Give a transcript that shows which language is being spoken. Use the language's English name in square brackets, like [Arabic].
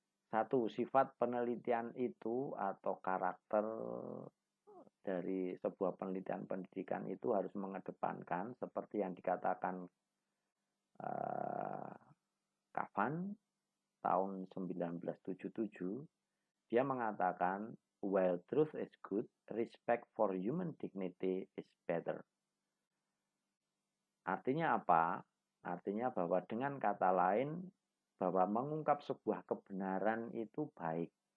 [Indonesian] Satu, sifat penelitian itu atau karakter dari sebuah penelitian pendidikan itu harus mengedepankan seperti yang dikatakan Kavan tahun 1977. Dia mengatakan, [English] while truth is good, respect for human dignity is better. [Indonesian] Artinya apa? Artinya bahwa dengan kata lain, bahwa mengungkap sebuah kebenaran itu baik.